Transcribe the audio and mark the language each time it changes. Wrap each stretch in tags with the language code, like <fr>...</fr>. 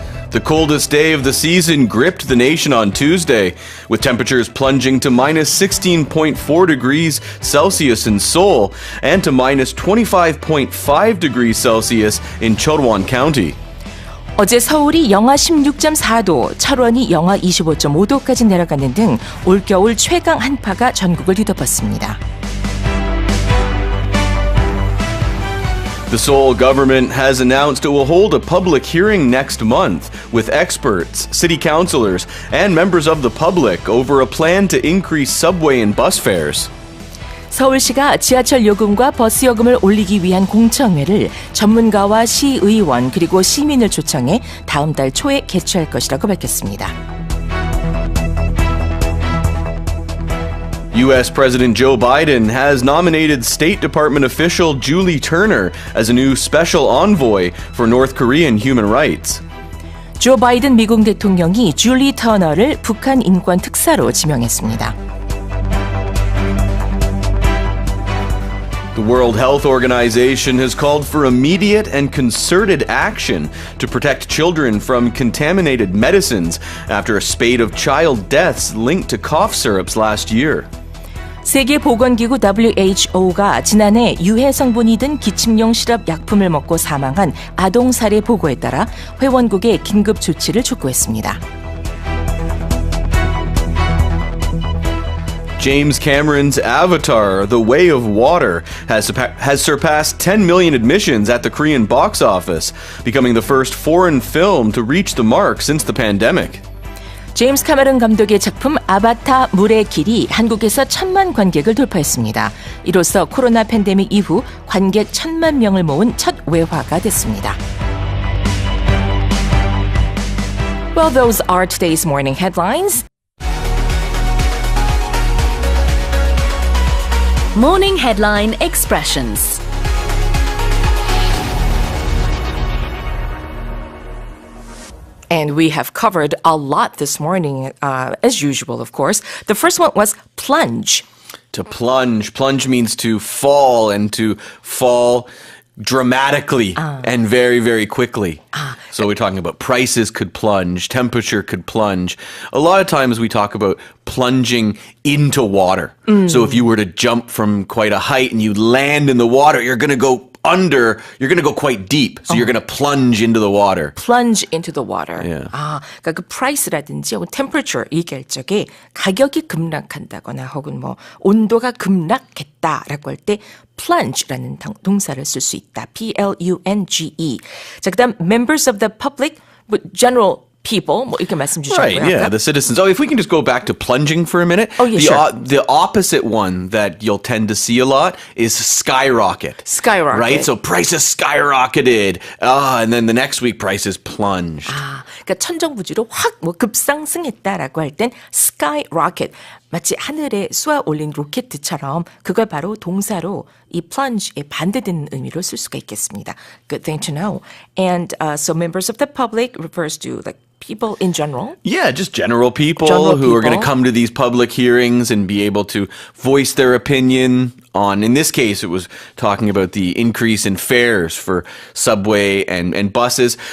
<en>The coldest day of the season gripped the nation on Tuesday, with temperatures plunging to minus 16.4 degrees Celsius in Seoul and to minus 25.5 degrees Celsius in Cheolwon County.</en> <ko>어제 서울이 영하 16.4도, 철원이 영하 25.5도까지 내려가는 등 올겨울 최강 한파가 전국을 뒤덮었습니다.</ko> <en>The Seoul government has announced it will hold a public hearing next month with experts, city councilors, and members of the public over a plan to increase subway and bus fares.</en> <ko>서울시가 지하철 요금과 버스 요금을 올리기 위한 공청회를 전문가와 시의원 그리고 시민을 초청해 다음 달 초에 개최할 것이라고 밝혔습니다.</ko> <en>U.S. President Joe Biden has nominated State Department official Julie Turner as a new special envoy for North Korean human rights.</en> <ko>조 바이든 미국 대통령이 줄리 터너를 북한 인권 특사로 지명했습니다.</ko> <en>The World Health Organization has called for immediate and concerted action to protect children from contaminated medicines after a spate of child deaths linked to cough syrups last year.</en> <ko>세계보건기구 WHO가 지난해 유해 성분이 든 기침용 시럽 약품을 먹고 사망한 아동 사례 보고에 따라 회원국에 긴급 조치를 촉구했습니다.</ko> <en>James Cameron's Avatar, The Way of Water, has surpassed 10 million admissions at the Korean box office, becoming the first foreign film to reach the mark since the pandemic.</en> <ko>제임스 카메론 감독의 작품 아바타 물의 길이 한국에서 1,000만 관객을 돌파했습니다. 이로써 코로나 팬데믹 이후 관객 1,000만 명을 모은 첫 외화가 됐습니다.</ko> <en>Well, those are today's morning headlines. Morning Headline Expressions. And we have covered a lot this morning, as usual, of course. The first one was plunge. To plunge. Plunge means to fall, and to fall dramatically and very, very quickly. So we're talking about prices could plunge, temperature could plunge. A lot of times we talk about plunging into water. So if you were to jump from quite a height and you land in the water, you're going to go quite deep. So you're going to plunge into the water. Plunge into the water. Yeah.</en> <ko>그러니까 그 price라든지 혹은 temperature 얘기할 적에 가격이 급락한다거나 혹은 뭐 온도가 급락했다라고 할 때 plunge라는 동사를 쓸 수 있다.</ko> <en>P-L-U-N-G-E.</en> <ko>자, 그다음</ko> <en>members of the public, general people,</en> <ko>뭐 이렇게 말씀 주셨고요.</ko> <en>Right, yeah, the citizens. Oh, if we can just go back to plunging for a minute. Oh, yeah, sure. The opposite one that you'll tend to see a lot is skyrocket. Skyrocket. Right? So prices skyrocketed. And then the next week prices plunged.</en> <ko>그러니까 천정부지로 확 뭐 급상승했다라고 할 땐 skyrocket. 마치 하늘에 쏘아 올린 로켓처럼 그걸 바로 동사로 이 plunge에 반대되는 의미로 쓸 수가 있겠습니다.</ko> <en>Good thing to know. And so members of the public refers to like people in general? Yeah, just general people who are going to come to these public hearings and be able to voice their opinion on, in this case, it was talking about the increase in fares for subway and buses.</en>